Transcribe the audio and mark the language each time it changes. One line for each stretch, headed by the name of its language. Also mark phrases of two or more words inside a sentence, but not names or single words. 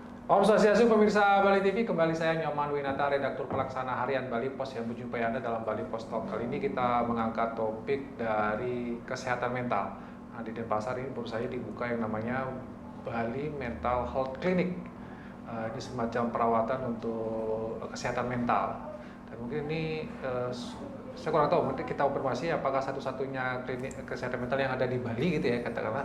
Balinese: Om Swastiastu
Indonesian: pemirsa Bali TV, kembali saya Nyoman Winata, redaktur pelaksana harian Bali Pos yang menjumpai Anda dalam Bali Pos Talk. Kali ini kita mengangkat topik dari kesehatan mental. Nah, di Denpasar ini baru saja dibuka yang namanya Bali Mental Health Clinic. Ini semacam perawatan untuk kesehatan mental. Dan mungkin ini saya kurang tahu, mungkin kita konfirmasi apakah satu-satunya klinik kesehatan mental yang ada di Bali gitu ya, katakanlah.